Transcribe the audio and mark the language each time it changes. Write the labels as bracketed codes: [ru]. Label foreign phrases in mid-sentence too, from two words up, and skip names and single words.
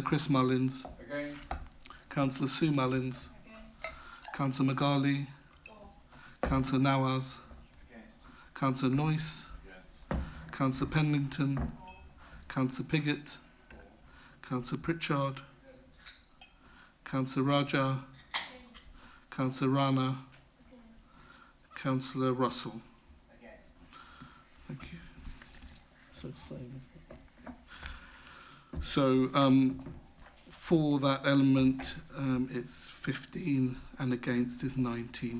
[en] Chris Mullins, Councillor Sue Mullins, Councillor Magali, Councillor Nawaz, Councillor Noyce, Councillor Pennington, Councillor Piggott, Councillor Pritchard, Councillor Raja, Councillor Rana, Councillor Russell. Thank you. So same. So for that element, it's 15 and against is 19.